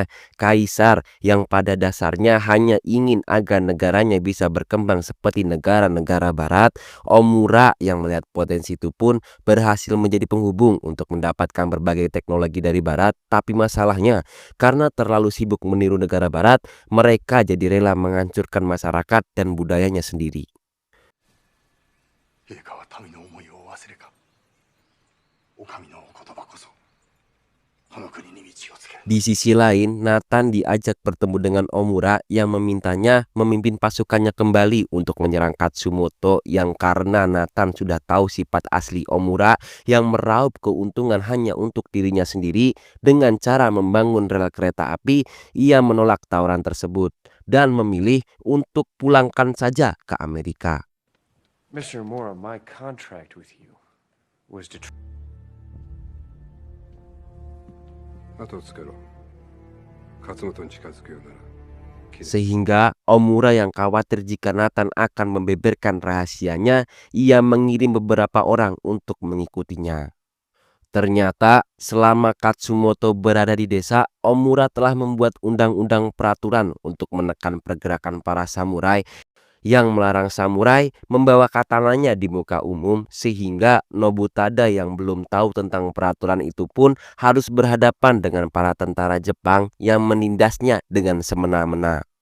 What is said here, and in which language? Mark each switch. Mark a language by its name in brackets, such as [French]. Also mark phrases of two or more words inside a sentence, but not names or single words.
[Indonesian] Kaisar yang pada dasarnya hanya ingin agar negaranya bisa berkembang seperti negara-negara barat, Omura yang melihat potensi itu pun berhasil menjadi penghubung untuk mendapatkan berbagai teknologi dari barat. Tapi masalahnya, karena terlalu sibuk meniru negara barat, mereka jadi rela menghancurkan masyarakat dan budayanya sendiri. [Japanese] 陛下は民の思いをお忘れか。お上のお言葉こそこの国に道をつける。 [Indonesian] Di sisi lain, Nathan diajak bertemu dengan Omura yang memintanya memimpin pasukannya kembali untuk menyerang Katsumoto, yang karena Nathan sudah tahu sifat asli Omura yang meraup keuntungan hanya untuk dirinya sendiri dengan cara membangun rel kereta api, ia menolak tawaran tersebut dan memilih untuk pulangkan saja ke Amerika. [English] Mr. Omura, my contract with you was to... [Japanese] 後をつけろ。勝本に近づくようなら切れ。 [Indonesian] Sehingga Omura yang khawatir jika Nathan akan membeberkan rahasianya, ia mengirim beberapa orang untuk mengikutinya. Ternyata selama Katsumoto berada di desa, Omura telah membuat undang-undang peraturan untuk menekan pergerakan para samurai yang melarang samurai membawa katananya di muka umum, sehingga Nobutada yang belum tahu tentang peraturan itu pun harus berhadapan dengan para tentara Jepang yang menindasnya dengan semena-mena.